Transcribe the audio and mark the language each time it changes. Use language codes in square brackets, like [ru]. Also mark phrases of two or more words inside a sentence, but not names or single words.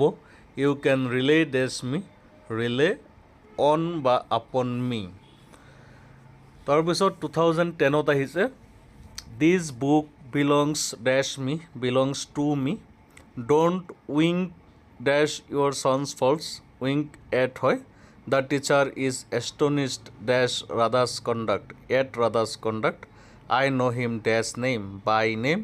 [en] You can rely dash me rely on বা upon me। [as] তাৰপিছত 2010ত আহিছে [en] this book belongs dash me belongs to me। Don't wink dash your son's faults wink at হয়। The teacher is astonished dash Radha's conduct. At Radha's conduct, I know him dash name by name.